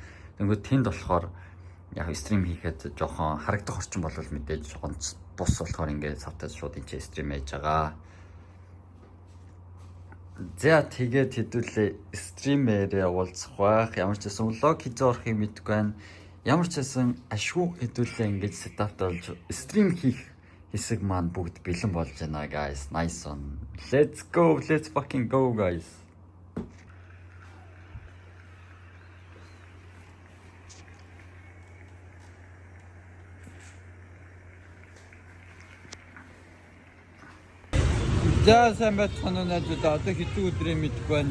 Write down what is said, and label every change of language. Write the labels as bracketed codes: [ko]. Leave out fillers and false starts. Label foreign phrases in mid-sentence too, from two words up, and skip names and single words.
[mn] Тэнгүүд тэнд болохоор яг стрим хийхэд жоохон харагдах орчин болвол мэдээж онц бус болохоор ингээд савтаж шууд энэ стрим хийж байгаа. За тэгээд хэдүүлээ стримээрээ уулзах байх. Ямар ч байсан влог хийж орохыг мэдгүй байна. Ямар ч байсан ашгүй хэдүүлээ ингээд сетап болж стрим хийх хэсэг маань бүгд бэлэн болж байна guys. [en] Nice one. Let's go. Let's fucking go guys. [mn] За сайн байцгаана уу одоо хэдэн өдрийн мэдгүй байна.